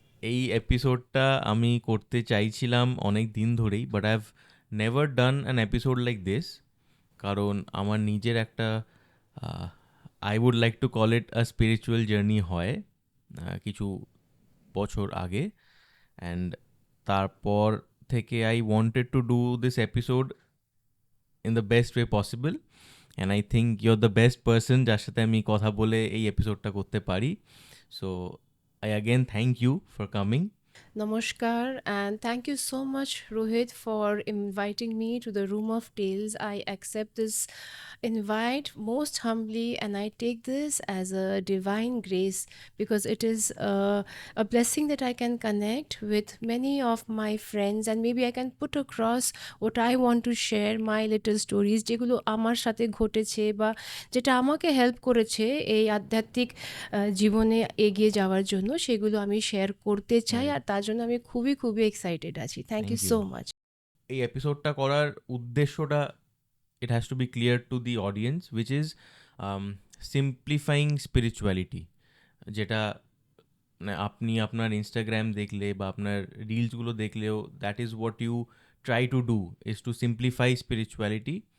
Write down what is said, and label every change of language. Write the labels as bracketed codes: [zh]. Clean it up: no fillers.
[bn] এই এপিসোডটা আমি করতে চাইছিলাম অনেক দিন ধরেই, [en] but I have never done an episode like this, [bn] কারণ আমার নিজের একটা [en] I would like to call it a spiritual journey [bn] হয় কিছু বছর আগে, [en] and [bn] তারপর থেকে [en] I wanted to do this episode in the best way possible, and I think you are the best person [bn] যার সাথে আমি কথা বলে এই এপিসোডটা করতে পারি। [en] So I again thank you for coming. Namaskar, and thank you so much, Rohit, for inviting me to the Room of Tales. I accept this invite most humbly, and I take this as a divine grace, because it is a blessing that I can connect with many of my friends, and maybe I can put across what I want to share, my little stories, [bn] যেগুলো আমার সাথে ঘটেছে বা যেটা আমাকে help করেছে এই আধ্যাত্মিক জীবনে এগিয়ে যাওয়ার জন্য, সেগুলো আমি শেয়ার করতে চাই, আর তার জন্য আমি খুবই খুবই এক্সাইটেড আছি। [en] Thank you so much. [bn] এই এপিসোডটা করার উদ্দেশ্যটা [en] it has to be clear to the audience, which is simplifying spirituality, [bn] যেটা মানে আপনি আপনার ইনস্টাগ্রাম দেখলে বা আপনার রিলসগুলো দেখলেও [en] That is what you try to do, is to simplify spirituality.